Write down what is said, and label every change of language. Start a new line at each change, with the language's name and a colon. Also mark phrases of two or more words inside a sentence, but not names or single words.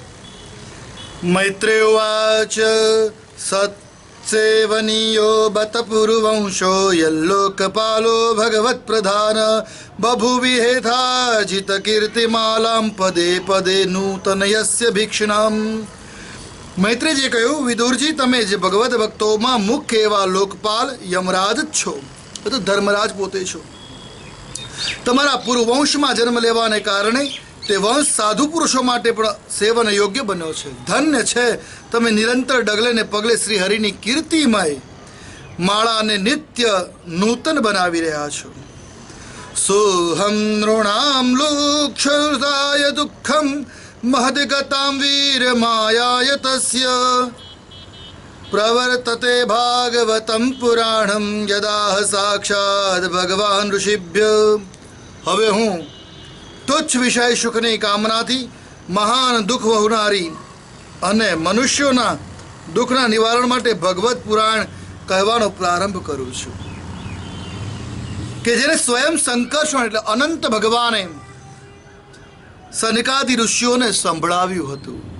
Sanskrit: मैत्रेयोवाच सत्सेवनीयो बत पुरुवंशो यल्लोकपालो भगवत्प्रधान बभुवि हेथाजित कीर्तिमालां पदे पदे नूतनयस्य भिक्षुणाम्।
Gujarati: मैत्रेयजीએ કહ્યું, વિદુરજી, તમે જે ભગવદ ભક્તોમાં મુખ્ય એવા લોકપાલ યમરાજ જ છો, તો ધર્મરાજ પોતે છો। તમારા પૂર્વવંશમાં જન્મ લેવાને કારણે તે વંશ સાધુ પુરુષો માટે પણ સેવન યોગ્ય બન્યો છે। ધન્ય છે તમે નિરંતર ડગલે ને પગલે શ્રી હરિની કીર્તિમય માળાને નિત્ય નૂતન બનાવી રહ્યા છો।
Sanskrit: સોહમ નૃણામ લોક્ષાય દુઃખમ महद्गतां वीर मायाय तस्य प्रवर्तते भागवतं पुराणं यदाह साक्षात् भगवान ऋषिभ्य।
Gujarati: હવે હું તુચ્છ વિષય સુખની કામનાથી મહાન દુઃખ વહુનારી અને મનુષ્યોના દુઃખના નિવારણ માટે ભગવત પુરાણ કહેવાનો પ્રારંભ કરું છું કે જેને સ્વયં સંકર્ષણ એટલે અનંત ભગવાને સનકાદિ ઋષિઓને સંભળાવ્યું હતું।